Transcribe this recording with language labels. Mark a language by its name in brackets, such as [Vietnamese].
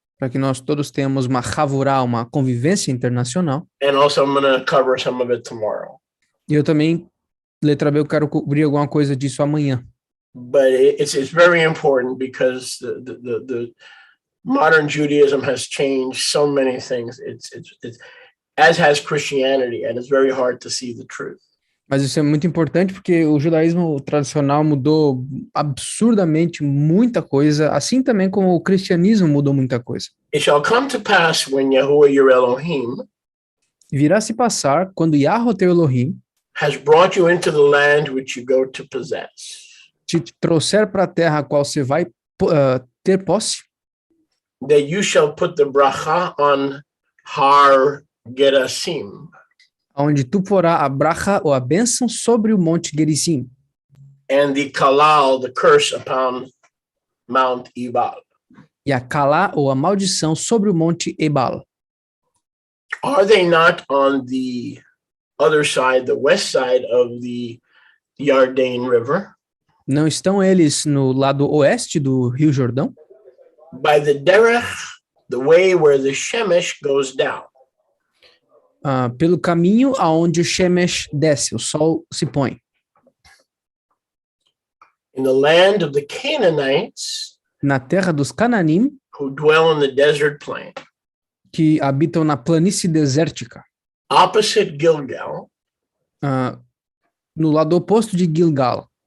[Portuguese] Para que nós todos tenhamos uma chavurah, uma convivência internacional. [English] And also I'm going to cover some of it tomorrow. [Portuguese] E eu também, letra B, eu quero cobrir alguma coisa disso amanhã. [English] But it's very important because the modern Judaism has changed so many things. It's as has Christianity, and it's very hard to see the truth. [Portuguese] Mas isso é muito importante porque o judaísmo tradicional mudou absurdamente muita coisa, assim também como o cristianismo mudou muita coisa. [English] It shall come to pass when Yahuwah your Elohim [Portuguese] virá se passar quando Yahweh teu Elohim [English] has brought you into the land which you go to possess. [Portuguese] Te trouxer para a terra a qual você vai ter posse. [English] That you shall put the bracha on Har Gerasim. [Portuguese] Onde tu porá a bracha ou a bênção sobre o monte Gerizim. [English] And the kalal, the curse upon Mount Ebal. [Portuguese] E a kalá ou a maldição sobre o monte Ebal. [English] Are they not on the other side, the west side of the Yarden River? [Portuguese] Não estão eles no lado oeste do Rio Jordão? [English] By the derech, the way where the Shemesh goes down. [Portuguese] Pelo caminho aonde o Shemesh desce, o sol se põe. [English] In the land of the Canaanites, [Portuguese] na terra dos Cananim, [English] who dwell in the desert plain, [Portuguese] que habitam na planície desértica, [English] opposite Gilgal, [Portuguese] no lado oposto de Gilgal,